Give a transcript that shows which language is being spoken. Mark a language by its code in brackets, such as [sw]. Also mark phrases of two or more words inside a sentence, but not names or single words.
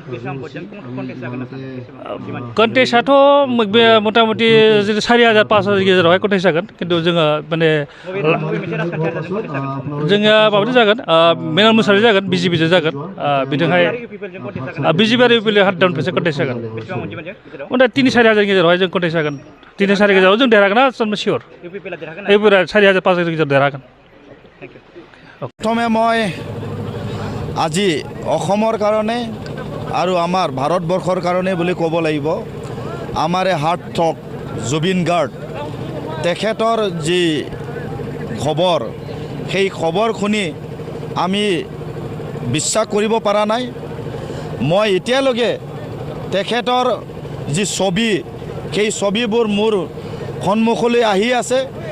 [brx] कन्टेस्टआथ' मथा मथि 4,000 5,000 गेजेरावहाय कन्टेस्ट जागोन खिन्थु जोङो माने जोङो माबाजों जागोन मेनन मुसाहारि जागोन बिजेपिजों जागोन बिजोंहाय बिजेपि आरो इउपिएल 100% कन्टेस्ट जागोन 3,000-4,000 गेजेरावहाय जों कन्टेस्ट जागोन 3,000-4,000 गेजेराव जों देरहागोन ना सियर इउपिएल 4,000-5,000 गेजेराव देरहागोन [as] প্ৰথমে মই আজি অসমৰ কাৰণে আৰু আমাৰ ভাৰতবৰ্ষৰ কাৰণে বুলি ক'ব লাগিব আমাৰে [en] heart throb [as] জুবিন গাৰ্গ তেখেতৰ যি খবৰ সেই খবৰ শুনি আমি বিশ্বাস কৰিব পৰা নাই মই এতিয়ালৈকে তেখেতৰ যি ছবি সেই ছবিবোৰ মোৰ সন্মুখলৈ আহি আছে